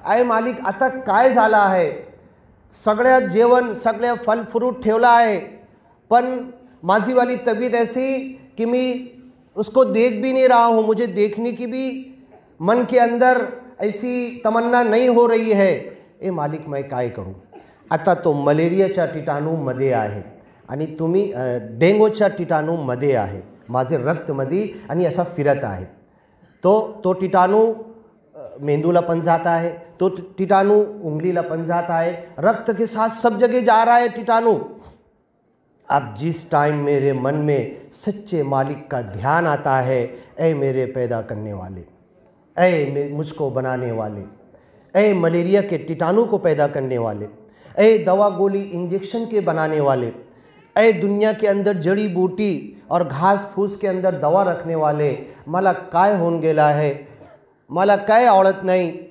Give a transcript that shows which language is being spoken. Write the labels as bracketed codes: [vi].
[mr] ए मालिक आता काय झाला आहे, सगळ्या जेवण, सगळ्या फल फ्रूट ठेवला आहे, पण माझी वाली तबीयत [hi] ऐसी कि मैं उसको देख भी नहीं रहा हूँ, मुझे देखने की भी मन के अंदर ऐसी तमन्ना नहीं हो रही है। ए मालिक मैं काय करूँ। [mr] आता तो मलेरियाच्या कीटाणूमध्ये आहे आणि तुम्ही डेंगूच्या कीटाणूमध्ये आहे, माझे रक्तमध्ये आणि असा फिरत आहे, तो कीटाणू मेंदूला पण जाता है, तो कीटाणू उंगलीला पण जाता है, [hi] रक्त के साथ सब जगह जा रहा है कीटाणु। अब जिस टाइम मेरे मन में सच्चे मालिक का ध्यान आता है, ऐ मेरे पैदा करने वाले, ऐ मुझको बनाने वाले, ऐ मलेरिया के कीटाणु को पैदा करने वाले, ऐ दवा गोली इंजेक्शन के बनाने वाले, ऐ दुनिया के अंदर जड़ी बूटी और घास फूस के अंदर दवा रखने वाले, [mr] मला काय होऊन गेला है, मला काय आवड़त नहीं।